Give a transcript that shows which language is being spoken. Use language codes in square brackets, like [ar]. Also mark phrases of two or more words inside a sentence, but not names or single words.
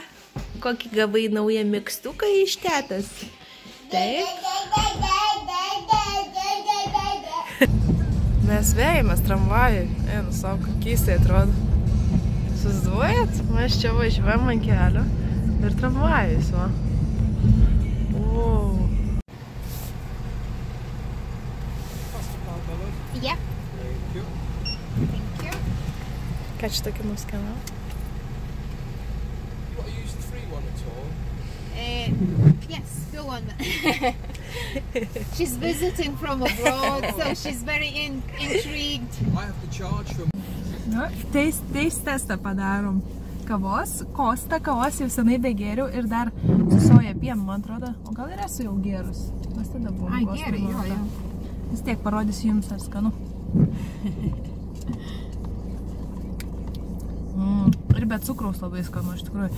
[lt] Kokį gavai naują mikstuką iš tetos? Taip. Mes vėjamės tramvajui. Nu savo, kaip keistai atrodo. Susiduojat? Mes čia važiuojam ant kelio ir tramvajus, va. [en] Wow. Yeah. Thank you. [lt] Ką čia tokį nuskenau? [en] Yes, go on. She's visiting from abroad, so she's very intrigued. I have to charge from... [lt] Nu, taste testą padarom. Kavos, Kosta kavos jau senai begėriau ir dar su soja pienu, man atrodo. O gal ir esu jau gėrus? Mes tada buvom. Ai, gerai, jo. Vis tiek parodysiu jums, ar skanu. Ir be cukraus labai skanu, iš tikrųjų.